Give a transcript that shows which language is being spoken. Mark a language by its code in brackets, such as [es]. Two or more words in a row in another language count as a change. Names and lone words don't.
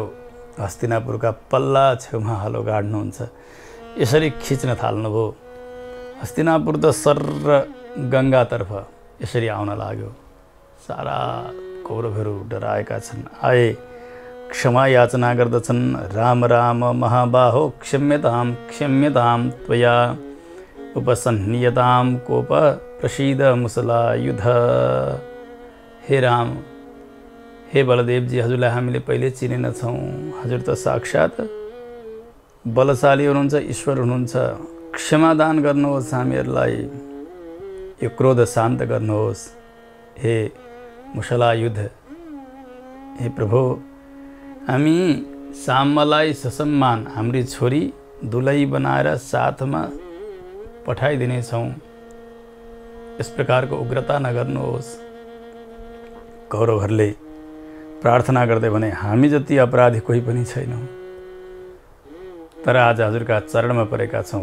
[ne] हस्तिनापुरका पल्ला छेउमा हलो गाड्नुहुन्छ, यसरी खिच्न थाल्नुभयो। हस्तिनापुर त सर गङ्गातर्फ यसरी आउन लाग्यो। सारा कौरवहरू डराएका छन्, आए क्षमा याचना गर्दछन्। [sa] राम राम महाबाहो क्षम्यताम क्षम्यताम त्वया उपसन्नियताम कोप प्रसीद मुसलायुध। [ne] हे राम, हे बलदेवजी, हजुरलाई हामीले पहिले चिनेनछौँ। हजुर त साक्षात बलशाली हुनुहुन्छ, ईश्वर हुनुहुन्छ। क्षमादान गर्नुहोस् हामीहरूलाई, यो क्रोध शान्त गर्नुहोस्। हे मुसलायुध, हे प्रभु, हामी साम्मलाई ससम्मान हाम्री छोरी दुलै बनाएर साथमा पठाइदिनेछौँ। यस प्रकारको उग्रता नगर्नुहोस्। कौरवहरूले प्रार्थना गर्दै भने हामी जति अपराधी कोही पनि छैनौँ, तर आज हजुरका चरणमा परेका छौँ।